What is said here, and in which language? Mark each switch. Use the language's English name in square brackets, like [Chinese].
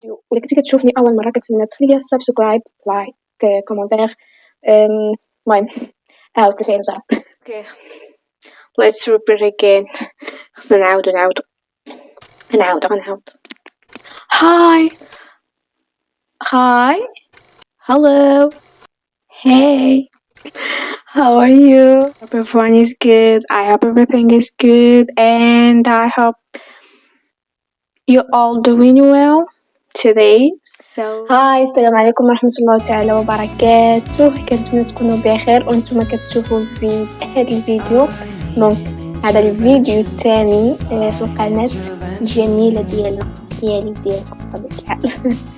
[Arabic] ولا كنتي كتشوفني اول مره كنتمنى تخلي لي سبسكرايب لايك كومونتير. المهم هاو تفعيل الجرس. [English] Okay let's repeat again. [Arabic] خصنا نعاودو غنعاود. [English] Hi. Hello. Hey. How are you? Hope everyone is good. I hope everything is good, and I hope you all doing well today. [Arabic] هاي السلام عليكم ورحمة الله تعالى وبركاته. كنتمنى تكونوا بخير وانتم كتشوفوا في هذا الفيديو. دونك هذا الفيديو الثاني في القناة الجميلة ديالكم بطبيعة الحال.